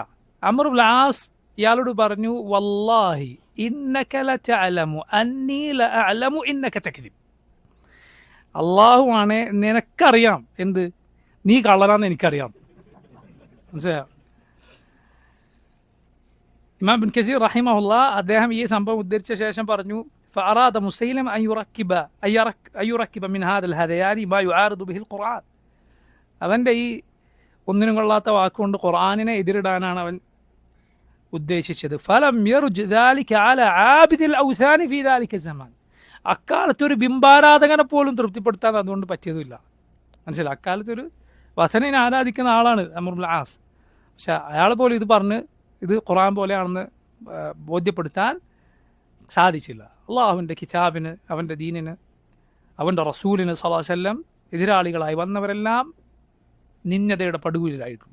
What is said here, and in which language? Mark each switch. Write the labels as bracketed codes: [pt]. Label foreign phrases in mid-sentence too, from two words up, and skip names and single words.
[ml] അമർ ഇബ്നുൽ ആസ് ഇയാളോട് പറഞ്ഞു, [ar] والله إنك لتعلم أني لأعلم إنك تكذب. [ml] അള്ളാഹു ആണ്, നിനക്കറിയാം എന്ത്, നീ കള്ളനാന്ന് എനിക്കറിയാം. മനസ്സിലായോ? ഇമാം ഇബ്നു കസീർ റഹിമഹുല്ലാ അദ്ദേഹം ഈ സംഭവം ഉദ്ധരിച്ച ശേഷം പറഞ്ഞു, [ar] فأراد مسيلم أن يركب من هذا الهذيان ما يعارض به القرآن. [ml] അവൻ്റെ ഈ ഒന്നിനും കൊള്ളാത്ത വാക്കുകൊണ്ട് ഖുർആനിനെ എതിരിടാനാണ് അവൻ ഉദ്ദേശിച്ചത്. [ar] فلم يروج ذلك على عابد الأوثان في ذلك الزمان. [ml] അക്കാലത്തൊരു ബിംബാരാധകനെ പോലും തൃപ്തിപ്പെടുത്താൻ അതുകൊണ്ട് പറ്റിയതുമില്ല. മനസ്സിലായി? അക്കാലത്തൊരു വഥനിനെ ആരാധിക്കുന്ന ആളാണ് അമർ ഇബ്നുൽ ആസ്. പക്ഷെ അയാൾ പോലും ഇത് പറഞ്ഞ് ഇത് ഖുർആൻ പോലെയാണെന്ന് ബോധ്യപ്പെടുത്താൻ സാധിച്ചില്ല. അള്ളാഹുവിൻ്റെ കിതാബിന്, അവൻ്റെ ദീനിന്, അവൻ്റെ റസൂലിന് [ar] صلى الله عليه وسلم [ml] എതിരാളികളായി വന്നവരെല്ലാം നിന്ദതയുടെ പടുകുലിലായിട്ടുണ്ട്.